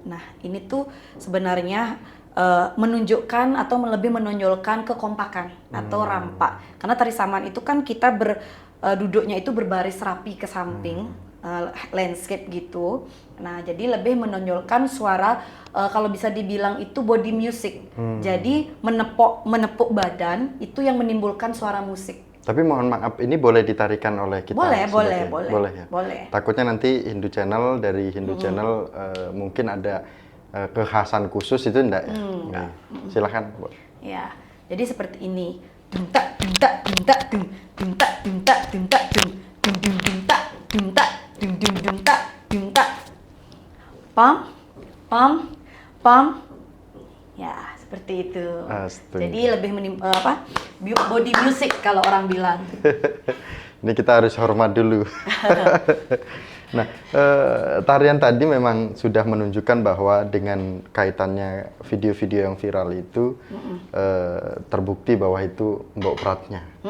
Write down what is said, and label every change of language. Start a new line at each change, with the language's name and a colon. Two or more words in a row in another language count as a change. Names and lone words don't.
Indonesian: Nah, ini tuh sebenarnya menunjukkan atau lebih menonjolkan kekompakan atau rampak. Karena tari saman itu kan kita duduknya itu berbaris rapi ke samping, landscape gitu. Nah, jadi lebih menonjolkan suara, kalau bisa dibilang itu
English: body music.
Indonesian: Jadi menepuk badan itu yang menimbulkan suara musik. Tapi mohon maaf, ini boleh ditarikan oleh kita? Boleh ya? Boleh. Takutnya nanti Hindu Channel, dari Hindu Channel mungkin ada kekhasan khusus itu enggak ya? Enggak. Silakan. Ya, jadi seperti ini. Duntak, duntak, duntak, dung, duntak, duntak, duntak, dung, dung, dung, duntak, duntak, dung, dung, duntak, duntak. Pam, pam, pam. Ya, seperti itu. Jadi lebih
English: body music
Indonesian: kalau orang bilang. Ini kita harus hormat dulu. Nah, tarian tadi memang sudah menunjukkan bahwa dengan kaitannya video-video yang viral itu terbukti bahwa itu Mbok Pratnya.